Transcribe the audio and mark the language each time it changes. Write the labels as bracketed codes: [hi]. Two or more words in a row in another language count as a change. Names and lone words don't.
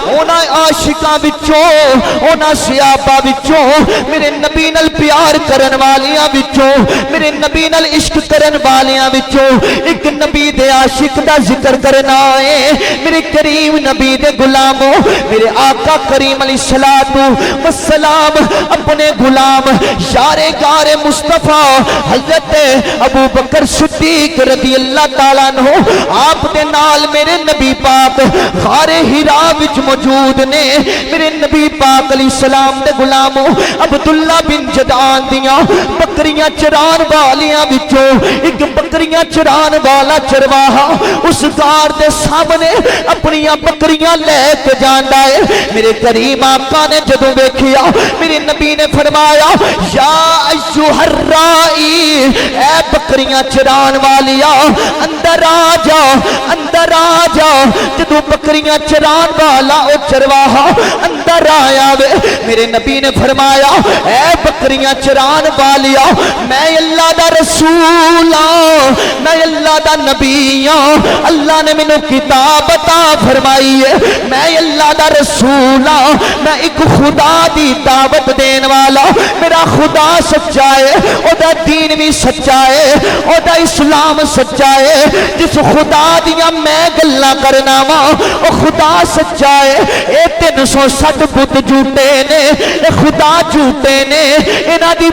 [pa] اونا عاشقاں وچوں اونا صحابہ وچوں میرے نبی نال پیار کرن والیاں وچوں میرے نبی نال عشق کرن والیاں وچوں ایک نبی دے عاشق دا ذکر کرنا ہے میرے کریم نبی دے غلاموں میرے آقا کریم علیہ الصلوۃ والسلام اپنے غلام یار غار مصطفیٰ حضرت ابو بکر صدیق رضی اللہ تعالیٰ عنہ آپ دے نال میرے نبی پاک غار ہرا وچ موجود نے میرے نبی پاک علیہ السلام دے غلاموں عبداللہ بن جدعان دیاں بکریاں چران والیاں وچوں ایک بکریاں چران والا چرواہا اس غار دے سامنے اپنی بکریاں لے کے جاندا ہے میرے کریم آقا نے جدوں ویکھیا میرے نبی نے فرمایا [ar] یا ایھا الرائی [pa] اے بکریاں چران والیا اندر آ جا اندر آ جا جدوں بکریاں چران والا او چرواہا اندر آیا وے میرے نبی نے فرمایا اے بکریاں چران والیا میں اللہ دا رسول ہاں میں اللہ دا نبی ہاں اللہ نے مینوں کتاب عطا فرمائی ہے میں اللہ دا رسول ہاں میں ایک خدا دی دعوت دین والا میرا خدا سچا ہے او دا دین بھی سچا ہے او دا اسلام سچا ہے جس خدا دیاں میں گلاں کرنا وا او خدا سچا ہے اے 360 بت جھوٹے نے اے خدا جھوٹے نے انہاں